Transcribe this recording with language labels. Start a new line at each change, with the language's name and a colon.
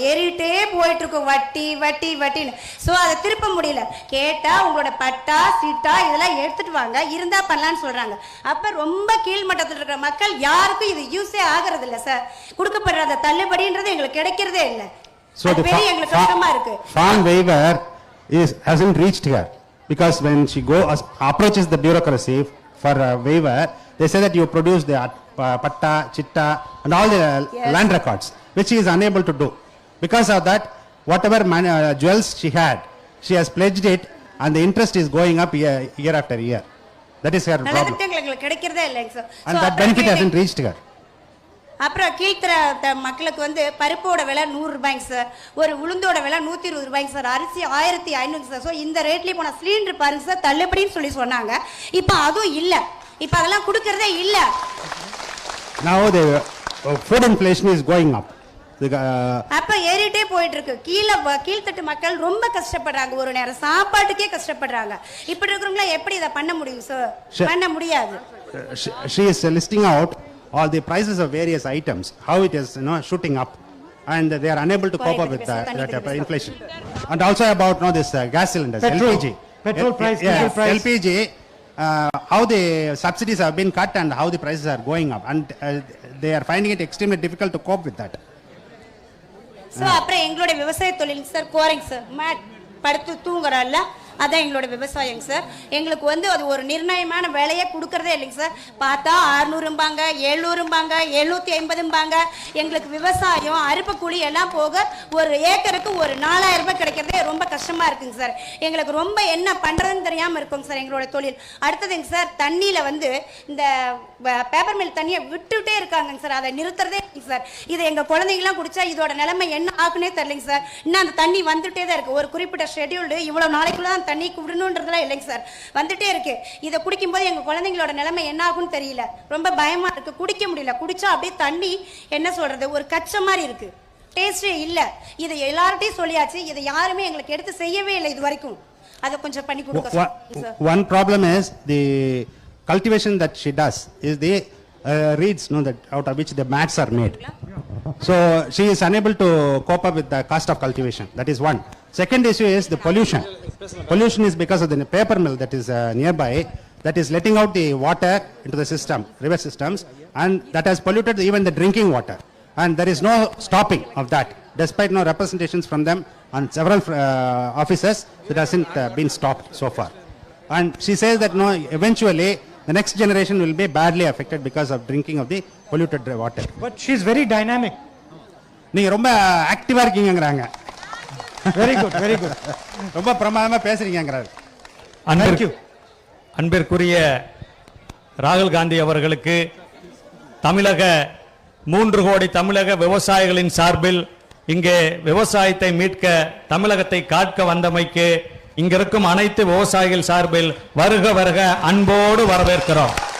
Tamil: ஏறிட்டே போயிட்டு இருக்கோம் வட்டி வட்டி வட்டின்னு. ஸோ அதை திருப்ப முடியல. கேட்டா உங்களோட பட்டா சிட்டா இதெல்லாம் எடுத்துட்டு வாங்க, இருந்தா பண்ணலான்னு சொல்றாங்க. அப்ப ரொம்ப கீழ்மட்டத்தில் இருக்கிற மக்கள் யாருக்கும் இது யூஸ் ஆகிறது இல்ல சார். கொடுக்கப்படுற தள்ளுபடின்றது எங்களுக்கு கிடைக்கிறதே இல்ல.
English: So the farm waiver hasn't reached her because when she approaches the bureaucracy for a waiver, they say that you produce the patta, chitta and all the land records, which she is unable to do. Because of that, whatever jewels she had, she has pledged it and the interest is going up year after year. That is her problem.
Tamil: கிடைக்கிறதே இல்ல sir.
English: And that benefit hasn't reached her.
Tamil: அப்புறம் கீழ்த்தர மக்களுக்கு வந்து பருப்போட விலை 100 ரூபாய்ங்க sir, ஒரு உளுந்தோட விலை 120 ரூபாய்ங்க சார், அரிசி 1500 சார். ஸோ இந்த ரேட்லேயே போன சிலிண்டர் பாருங்க சார் தள்ளுபடின்னு சொல்லி சொன்னாங்க. இப்போ அதுவும் இல்லை, இப்போ அதெல்லாம் கொடுக்கறதே இல்லை.
English: Now the food inflation is going up.
Tamil: அப்ப ஏறிட்டே போயிட்டு இருக்கு. கீழ்த்தட்டு மக்கள் ரொம்ப கஷ்டப்படுறாங்க, ஒரு நேரம் சாப்பாட்டுக்கே கஷ்டப்படுறாங்க. இப்படி இருக்கிறவங்கள எப்படி இதை பண்ண முடியும் சார்? பண்ண முடியாது.
English: She is listing out all the prices of various items, how it is shooting up, and they are unable to cope up with that inflation. And also about this gas cylinders, petrol price, LPG, how the subsidies have been cut and how the prices are going up, and they are finding it extremely difficult to cope with that.
Tamil: So அப்புறம் எங்களோட விவசாய தொழில் sir கோரிங் sir, mat படுத்து தூங்குறல்ல அதான் எங்களோட விவசாயம் sir. எங்களுக்கு வந்து அது ஒரு நிர்ணயமான விலையை கொடுக்கறதே இல்லைங்க சார். பார்த்தா 600ம்பாங்க, 700ம்பாங்க, 750ம்பாங்க. எங்களுக்கு விவசாயம் அறுப்பு கூலி எல்லாம் போக ஒரு ஏக்கருக்கு ஒரு 4000 ரூபாய் கிடைக்கிறதே ரொம்ப கஷ்டமா இருக்குங்க சார். எங்களுக்கு ரொம்ப என்ன பண்றதுன்னு தெரியாம இருக்குங்க சார் எங்களோட தொழில். அடுத்ததுங்க சார், தண்ணியில வந்து இந்த பேப்பர் மில் தண்ணியை விட்டுட்டே இருக்காங்க சார், அதை நிறுத்துறதே இல்லைங்க சார். இதை எங்க குழந்தைங்களாம் குடிச்சா இதோட நிலைமை என்ன ஆகுனே தெரியலைங்க சார். இன்னும் அந்த தண்ணி வந்துட்டே தான் இருக்கு. ஒரு குறிப்பிட்ட ஷெட்யூல்டு இவ்வளவு நாளைக்குள்ள தண்ணி குடிக்கணும்ன்றதுலாம் இல்லைங்க சார், வந்துட்டே இருக்கு. இதை குடிக்கும்போது எங்க குழந்தைங்களோட நிலைமை என்ன ஆகும்னு தெரியல, ரொம்ப பயமா இருக்கு. குடிக்க முடியல, குடிச்சா அப்படியே தண்ணி என்ன சொல்றது ஒரு கச்ச மாதிரி இருக்கு, டேஸ்டே இல்ல. இதை எல்லார்ட்டையும் சொல்லியாச்சு, இதை யாருமே எங்களுக்கு எடுத்து செய்யவே இல்லை இது வரைக்கும். அதை கொஞ்சம் பண்ணி கொடுங்க.
English: One problem is the cultivation that she does is the reeds that out of which the mats are made. So she is unable to cope up with the cost of cultivation. That is one. Second issue is the pollution. Pollution is because of the paper mill that is nearby, that is letting out the water into the system, river systems, and that has polluted even the drinking water. And there is no stopping of that, despite no representations from them on several offices. That hasn't been stopped so far. And she says that eventually the next generation will be badly affected because of drinking of the polluted water. But she is very dynamic.
Tamil: நீங்க ரொம்ப ஆக்டிவா இருக்கீங்கங்கறாங்க.
English: Very good, very good.
Tamil: ரொம்ப பிரமாதமா பேசுறீங்கங்கறாரு.
English: Thank you.
Tamil: அன்பிற்குரிய ராகுல் காந்தி அவர்களுக்கு தமிழக 3 கோடி தமிழக விவசாயிகளின் சார்பில் இங்கே விவசாயத்தை மீட்க தமிழகத்தை காக்க வந்தமைக்கு இங்கிருக்கும் அனைத்து விவசாயிகள் சார்பில் வருக வருக அன்போடு வரவேற்கிறோம்.